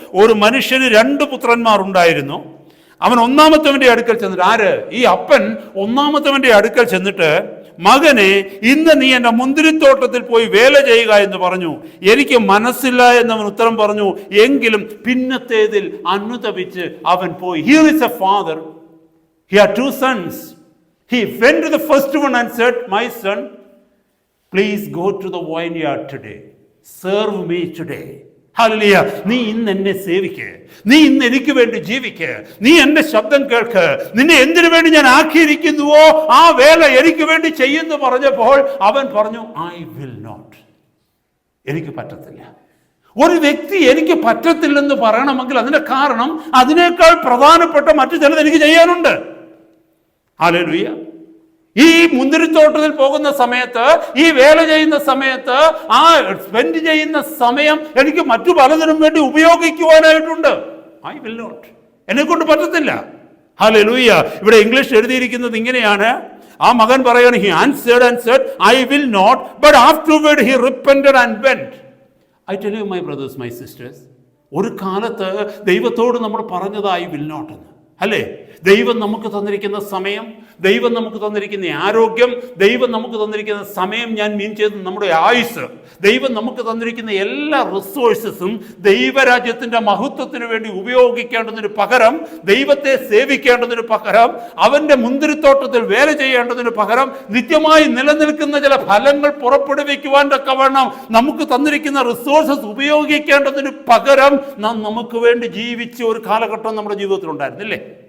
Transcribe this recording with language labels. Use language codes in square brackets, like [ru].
[ml] ഒരു മനുഷ്യന് 2 പുത്രന്മാർ ഉണ്ടായിരുന്നു. അവൻ ഒന്നാമത്തവന്റെ അടുക്കൽ ചെന്നിട്ട്, ആര്? ഈ അപ്പൻ ഒന്നാമത്തവന്റെ അടുക്കൽ ചെന്നിട്ട്, മകനെ, ഇന്ന് നീ എൻ്റെ മുന്തിരിത്തോട്ടത്തിൽ പോയി വേല ചെയ്യുക എന്ന് പറഞ്ഞു. എനിക്ക് മനസ്സില്ല എന്നവൻ ഉത്തരം പറഞ്ഞു. എങ്കിലും പിന്നത്തേതിൽ അനുതപിച്ച് അവൻ പോയി. [en] Here is a father. He had 2 sons. He went to the first one and said, my son, please go to the vineyard today. Serve me today. Hallelujah. [ml] നീ ഇന്ന് എന്നെ സേവിക്ക്, നീ ഇന്ന് എനിക്ക് വേണ്ടി ജീവിക്ക്, നീ എന്റെ ശബ്ദം കേൾക്ക്, നിന്നെ എന്തിനു വേണ്ടി ഞാൻ ആക്കിയിരിക്കുന്നുവോ ആ വേല എനിക്ക് വേണ്ടി ചെയ്യുന്നു പറഞ്ഞപ്പോൾ അവൻ പറഞ്ഞു, [en] I will not. [ml] എനിക്ക് പറ്റത്തില്ല. ഒരു വ്യക്തി എനിക്ക് പറ്റത്തില്ലെന്ന് പറയണമെങ്കിൽ അതിന്റെ കാരണം അതിനേക്കാൾ പ്രധാനപ്പെട്ട മറ്റു ചിലത് എനിക്ക് ചെയ്യാനുണ്ട്. ഹല്ലേലൂയ. ഈ മുന്തിരിത്തോട്ടത്തിൽ പോകുന്ന സമയത്ത്, ഈ വേല ചെയ്യുന്ന സമയത്ത്, ആ സ്പെൻഡ് ചെയ്യുന്ന സമയം എനിക്ക് മറ്റു പലതിനും വേണ്ടി ഉപയോഗിക്കുവാനായിട്ടുണ്ട്. [en] I will not. [ml] എന്നെ കൊണ്ട് പറ്റത്തില്ല. ഹല്ലേലൂയ. ഇവിടെ ഇംഗ്ലീഷ് എഴുതിയിരിക്കുന്നത് ഇങ്ങനെയാണ്. ആ മകൻ പറയാണ്, [en] he answered and said, I will not, but afterward he repented and went. I tell you, my brothers, my sisters, [ml] ഒരു കാലത്ത് ദൈവത്തോട് നമ്മൾ പറഞ്ഞത് ഐ വിൽ നോട്ട് എന്ന്, അല്ലേ? ദൈവം നമുക്ക് തന്നിരിക്കുന്ന സമയം, ദൈവം നമുക്ക് തന്നിരിക്കുന്ന ആരോഗ്യം, ദൈവം നമുക്ക് തന്നിരിക്കുന്ന സമയം, ഞാൻ മീൻ ചെയ്ത് നമ്മുടെ ആയുസ്, ദൈവം നമുക്ക് തന്നിരിക്കുന്ന എല്ലാ റിസോഴ്സസും ദൈവരാജ്യത്തിന്റെ മഹത്വത്തിന് വേണ്ടി ഉപയോഗിക്കേണ്ടതിന് പകരം, ദൈവത്തെ സേവിക്കേണ്ടതിന് പകരം, അവന്റെ മുന്തിരിത്തോട്ടത്തിൽ വേല ചെയ്യേണ്ടതിന് പകരം, നിത്യമായി നിലനിൽക്കുന്ന ചില ഫലങ്ങൾ പുറപ്പെടുവിക്കുവാൻ തക്കവണ്ണം നമുക്ക് തന്നിരിക്കുന്ന റിസോഴ്സസ് ഉപയോഗിക്കേണ്ടതിന് പകരം നാം നമുക്ക് വേണ്ടി ജീവിച്ച ഒരു കാലഘട്ടം നമ്മുടെ ജീവിതത്തിൽ ഉണ്ടായിരുന്നില്ലേ?